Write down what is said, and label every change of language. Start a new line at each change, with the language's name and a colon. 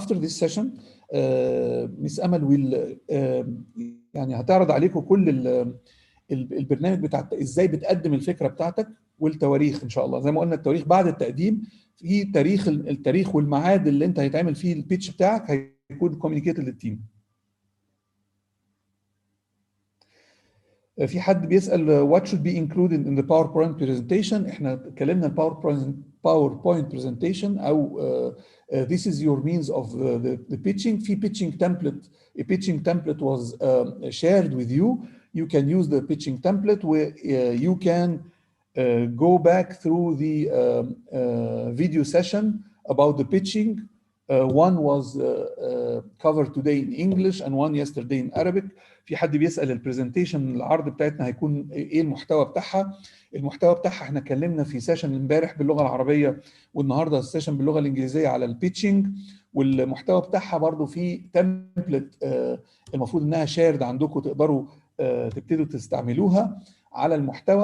English: After this session
Arabic: مس أمل يعني هتعرض عليكم كل البرنامج بتاع ازاي بتقدم الفكره بتاعتك والتواريخ ان شاء الله. زي ما قلنا التواريخ بعد التقديم، في التاريخ والميعاد اللي انت هيتعمل فيه البيتش بتاعك هيكون كوميونيكيتد للتيم. في حد بيسال
English: what should be included in the PowerPoint presentation.
Arabic: احنا اتكلمنا
English: PowerPoint presentation او this is your means of the pitching. في pitching template. A pitching template was shared with you. You can use the pitching template where you can go back through the video session about the pitching. One was covered today in English and one yesterday in Arabic.
Arabic: في حد بيسأل البرزنتيشن العرض بتاعتنا هيكون ايه المحتوى بتاعها. المحتوى بتاعها احنا اتكلمنا في سيشن امبارح باللغة العربية، والنهارده السيشن باللغة الإنجليزية على البيتشنج. والمحتوى بتاعها برضو في تمبلت المفروض انها شيرد عندكم، تقدروا تبتدوا تستعملوها على المحتوى.